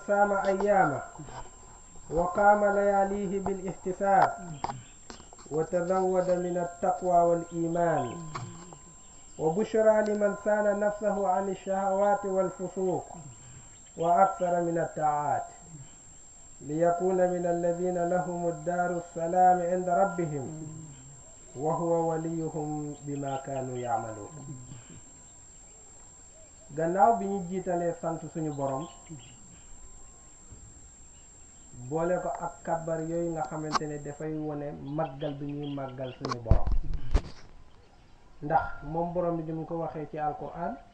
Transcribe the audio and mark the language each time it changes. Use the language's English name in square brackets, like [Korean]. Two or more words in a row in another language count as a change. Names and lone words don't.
[Arabic] سام أيامه وقام لياليه بالاحتساب وتزود من التقوى والإيمان وبشرى لمن سان نفسه عن الشهوات والفسوق وأكثر من الطاعات ليكون من الذين لهم الدار السلام عند ربهم وهو وليهم بما كانوا يعملون. [Wolof] gannaaw bi ñu jiitalee sant suñu borom boole ko ak kabar yooyu nga xamante ne dafay wone màggal bi ñuy màggal suñu borom ndax moom borom bi mu ko waxee ci alquran